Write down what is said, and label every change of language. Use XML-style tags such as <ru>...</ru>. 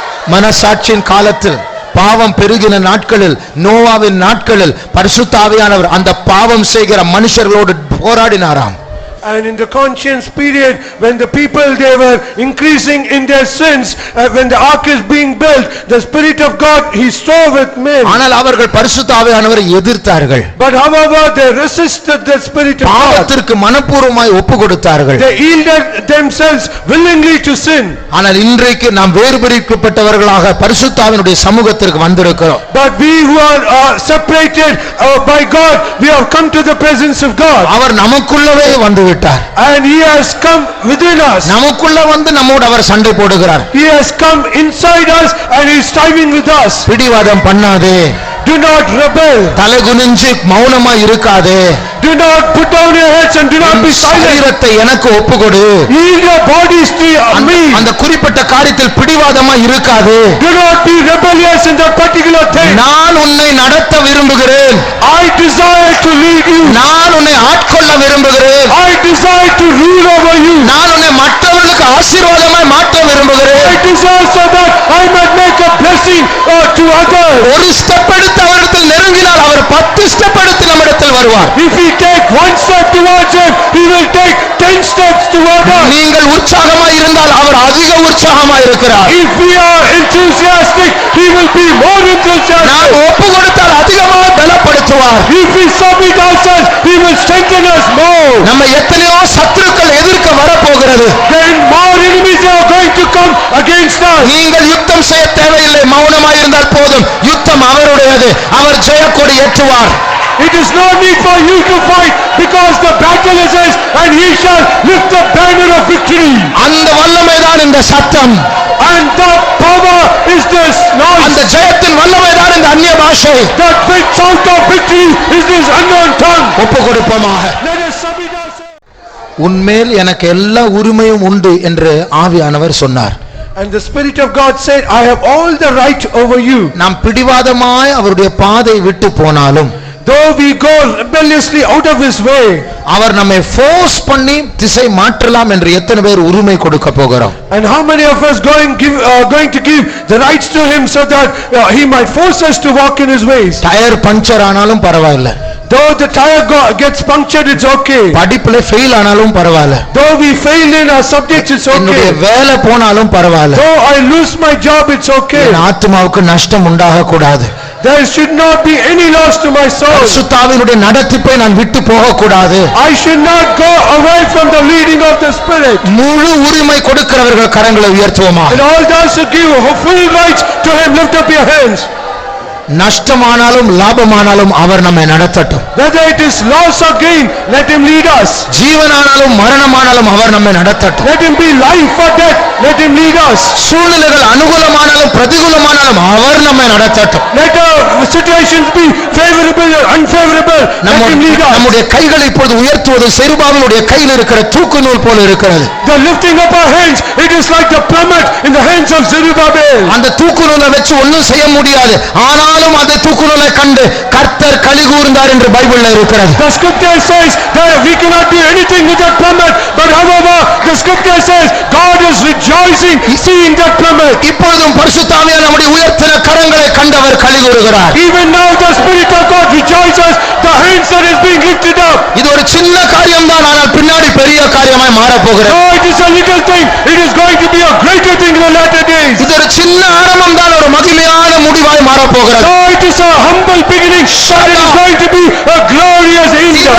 <ta>மனசாட்சியின் காலத்தில் பாவம் பெருகின நாட்களில் நோவாவின் நாட்களில் பரிசுத்த ஆவியானவர் அந்த பாவம் செய்கிற மனுஷர்களோடு போராடினாராம்.</ta> <en>And in the conscience period, when the people, they were increasing in their sins, when the ark is being built, the Spirit of God, He strove with men.</en> <ta>ஆனால் அவர்கள் பரிசுத்த ஆவியானவரை எதிர்த்தார்கள்.</ta> <en>But however, they resisted the Spirit of God.</en> <ta>பாவத்திற்கு மனப்பூர்வமாய் ஒப்பு கொடுத்தார்கள்.</ta> <en>They yielded themselves willingly to sin.</en> <ta>ஆனால் இன்றைக்கு நாம் வேறுபிரிக்கப்பட்டவர்களாக பரிசுத்த ஆவியினுடைய சமூகத்திற்கு வந்திருக்கிறோம்.</ta> <en>But we who are separated by God, we have come to the presence of God.</en> <ta>அவர் நமக்குள்ளவே வந்து</ta> <en>And He has come within us.</en> <ta>நமக்குள்ள வந்து நம்மோடு அவர் சண்டை போடுகிறார்.</ta> <en>He has come inside us and He is striving with us.</en> <ta>பிடிவாதம் பண்ணாதே.</ta> <en>Do not rebel.</en> <ta>தலை குனிஞ்சு மௌனமா இருக்காதே.</ta> <en>Do not put down your heads and do not be silent.</en> <ta>சரீரத்தை எனக்கு ஒப்புக்கொடு.</ta> <en>Yield your bodies to me.</en> <ta>அந்த குறிப்பிட்ட காரியத்தில் பிடிவாதமா இருக்காதே.</ta> <en>Do not be rebellious in that particular thing.</en> <ta>நான் உன்னை நடத்த விரும்புகிறேன்.</ta> <en>I desire to lead you.</en> <ta>நான் உன்னை ஆட்கொள்ள விரும்புகிறேன்.</ta> <en>I desire to rule over you.</en> <ta>நான் உன்னை மற்றவர்களுக்கு ஆசீர்வாதமாய் மாற்ற விரும்புகிறேன்.</ta> <en>I desire so that I might make a blessing to others.</en> <ta>ஒரு ஸ்டெப் எடுத்து அவரிடத்தில் நெருங்கினால் அவர் 10 ஸ்டெப் எடுத்து நம்மிடத்தில் வருவார்.</ta> <en>If we take one step towards Him, He will take 10 steps towards us.</en> <ta>நீங்கள் உற்சாகமாய் இருந்தால் அவர் அதிக உற்சாகமாய் இருக்கிறார்.</ta> <en>If we are enthusiastic, He will be more enthusiastic.</en> <ta>நாம் ஒப்பு கொடுத்தால் அதிகமாக பலப்படுத்துவார்.</ta> <en>If we submit ourselves, He will strengthen us more.</en> <ta>நம்ம எத்தனையோ சத்துருக்கள் எதிர்க்க வரப்போகிறது.</ta> <en>Then more enemies are going to come against us.</en> <ta>நீங்கள் யுத்தம் செய்ய தேவையில்லை, மௌனமாய் இருந்தால் போதும். யுத்தம் அவருடையது. அவர் Jayakodi ஏற்றுவார்.</ta> <en>It is no need for you to fight because the battle is His and He shall lift the banner of victory.</en> <ta>அந்த வல்லமைதான் இந்த சத்தம்.</ta> <en>And the power is this noise.</en> <ta>அந்த ஜெயத்தின் வல்லமைதான் இந்த அந்நிய பாஷை.</ta> <en>That big sound of victory is this unknown tongue.</en> <ta>ஒப்பு கொடுப்போமாக.</ta> <en>Let us submit ourselves.</en> <ta>உன்மேல் எனக்கு எல்லா உரிமையும் உண்டு என்று ஆவியானவர் சொன்னார்.</ta> <en>And the Spirit of God said, I have all the right over you.</en> <ta>நாம் பிடிவாதமாய் அவருடைய பாதை விட்டு போனாலும்,</ta> <en>though we go rebelliously out of His way,</en> <ta>அவர் நம்மை ஃபோர்ஸ் பண்ணி திசை மாற்றலாம் என்று எத்தனை பேர் உரிமை கொடுக்க போகிறோம்?</ta> <en>and how many of us going to give the rights to Him so that He might force us to walk in His ways?</en> <ta>Tyre puncture ஆனாலும் பரவாயில்லை.</ta> <en>Though the tire gets punctured, it's okay.</en> <ta>படிப்புல fail ஆனாலும் பரவாயில்லை.</ta> <en>Though we fail in our subjects, it's</en> <ta>என்னுடைய</ta> <en>okay.</en> <ta>வேலை போனாலும் பரவாயில்லை.</ta> <en>Though I lose my job, it's okay.</en> <ta>என் ஆத்துமாவுக்கு நஷ்டம் உண்டாக கூடாது.</ta> <en>There should not be any loss to my soul.</en> <ta>பரிசுத்தாவினுடைய நடத்திப்பை நான் விட்டு போக கூடாது.</ta> <en>I should not go away from the leading of the Spirit.</en> <ta>முழு உரிமை கொடுக்கிறவர்கள் கரங்களை உயர்த்துவோமா?</ta> <en>And all those who give full rights to Him, lift up your hands.</en> <ta>நஷ்டமானாலும் லாபமானாலும் அவர் நம்மை நடத்தட்டும்.</ta> <en>Whether it is loss or gain, let Him lead us.</en> <ta>ஜீவனானாலும் மரணமானாலும் அவர் நம்மை நடத்தட்டும்.</ta> <en>Let Him be life or death, let Him lead us.</en> <ta>சூழ்நிலைகள் அனுகூலமானாலும் பிரதிகூலமானாலும் அவர் நம்மை நடத்தட்டும்.</ta> <en>Let our situations be favorable or unfavorable, let Him lead us.</en> <ta>நம்முடைய கைகளை இப்பொழுது உயர்த்துவது செருபாவினுடைய கையில் இருக்கிற தூக்கு நூல் போல இருக்கிறது.</ta> <en>The lifting up our hands, it is like the plummet in the hands of Zerubbabel.</en> <ta>அந்த தூக்கு நூலை வச்சு ஒன்றும் செய்ய முடியாது. ஆனாலும் அந்த தூக்கு நூலை கண்டு கர்த்தர் களி கூர்ந்தார் என்று பைபிள்ல இருக்கிறது.</ta> <en>The scripture says that we cannot do anything with that plummet, but however the scripture says God is rejoicing seeing that plummet.</en> <ta>இப்பொழுதும் பரிசுத்த ஆவியானவர் நம்முடைய உயர்த்தின கரங்களை கண்டவர் களி கூறுகிறார்.</ta> <en>Even now the Spirit of God rejoices the hands that is being lifted up.</en> <ta>இது ஒரு சின்ன காரியம் தான், ஆனால் பின்னாடி பெரிய காரியமாய் மாற போகிறது.</ta> <en>No, it is a little thing, it is going to be a greater thing in the latter days.</en> <ta>இது ஒரு சின்ன ஆரம்பம் தான், ஒரு மகிமையான முடிவாய் மாற போகிறது.</ta> <en>No, it is a humble beginning, but it is going to be a glorious end.</en>